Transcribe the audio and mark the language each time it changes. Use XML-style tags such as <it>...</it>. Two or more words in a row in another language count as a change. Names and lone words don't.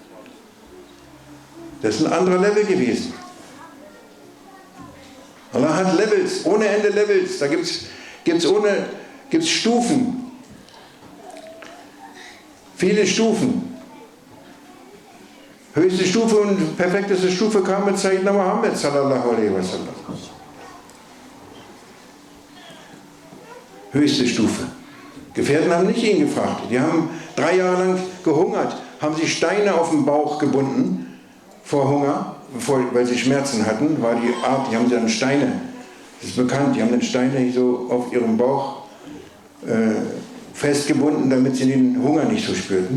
<de>Das ist ein anderer Level gewesen. Allah hat Levels, ohne Ende Levels. Da gibt's Stufen. Viele Stufen. Höchste Stufe und perfekteste Stufe kam mit Sayyidina Muhammad</de> <ar>صلى الله عليه وسلم.</ar> <de>Höchste Stufe. Gefährten haben nicht ihn gefragt. Die haben 3 Jahre lang gehungert, haben sich Steine auf den Bauch gebunden vor Hunger, weil sie Schmerzen hatten. War die Art, die haben dann Steine, das ist bekannt, die haben dann Steine so auf ihrem Bauch festgebunden, damit sie den Hunger nicht so spürten.</de>